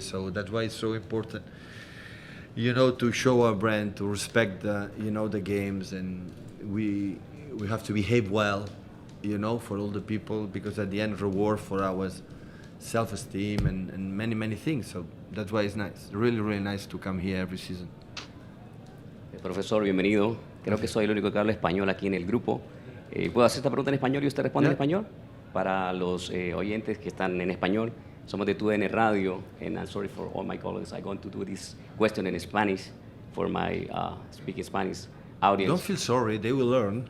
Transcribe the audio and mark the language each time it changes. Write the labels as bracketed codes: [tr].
[en] So that's why it's so important, to show our brand, to respect the games, and we have to behave well, for all the people, because at the end, reward for our self-esteem and many things. So that's why it's nice, really nice to come here every season. [es] Profesor, bienvenido. Creo que soy el único que habla español aquí en el grupo. ¿Puedo hacer esta pregunta en español y usted responde en español? Para los oyentes que están en español, somos de TUDN Radio, [en] and I'm sorry for all my colleagues. I'm going to do this question in Spanish for my speaking Spanish audience. Don't feel sorry, they will learn.